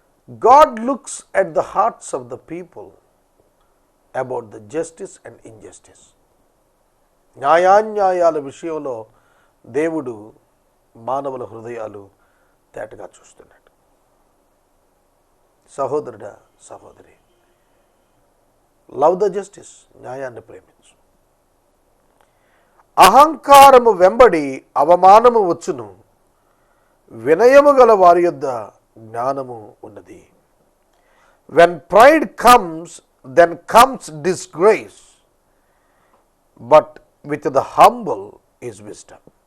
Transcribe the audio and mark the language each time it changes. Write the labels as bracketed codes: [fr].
[en] God looks at the hearts of the people about the justice and injustice. [te] న్యాయాన్యాయాల విషయంలో దేవుడు మానవుల హృదయాలు తేటగా చూస్తున్నాడు. సహోదరుడా, సహోదరి, [en] Love the justice. [te] న్యాయాన్ని ప్రేమించు. అహంకారము వెంబడి అవమానము వచ్చును, వినయము గల వారి యొద్ద జ్ఞానము ఉన్నది. [en] When pride comes, then comes disgrace, but with the humble is wisdom.